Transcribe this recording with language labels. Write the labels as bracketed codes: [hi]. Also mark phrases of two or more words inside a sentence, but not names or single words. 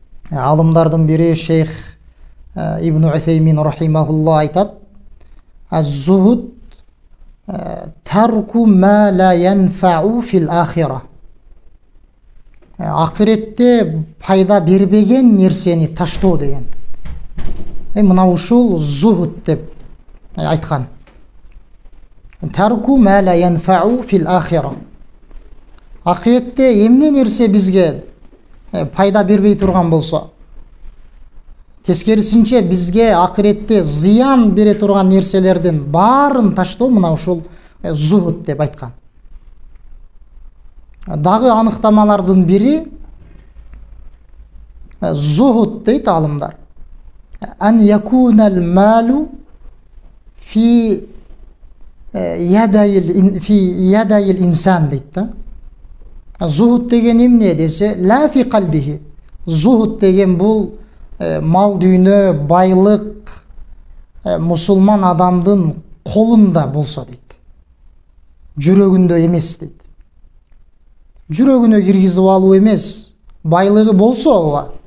[ky] Алымдардын бири шейх Ибн Уthaymin рахимахулла айтат: [ar] "الزهد ترك ما لا ينفع في الآخرة." [ky] Акыретте пайда бербеген нерсени таштоо деген. Мына ушул зухуд деп айткан. [ar] ترك ما لا ينفع في الآخرة. [ky] Акыретте эмне нерсе бизге пайда бербей турган болсо, тескерисинче бизге акыретте зыян бере турган нерселердин баарын таштоо мына ушул зухуд деп айткан. Дагы аныктамалардын бири зухуд дейт алымдар. [ar] أن يكون المال في يدي الإنسان [ky] дейт да. Зухуд деген эмне десе, [ar] لا في قلبه. [ky] Зухуд деген бул мал дүйнө, байлык мусулман адамдын колунда болсо дейт. Жүрөгүндө эмес дейт. Жүрөгүнө киргизип алуу эмес, байлыгы болсо ооба.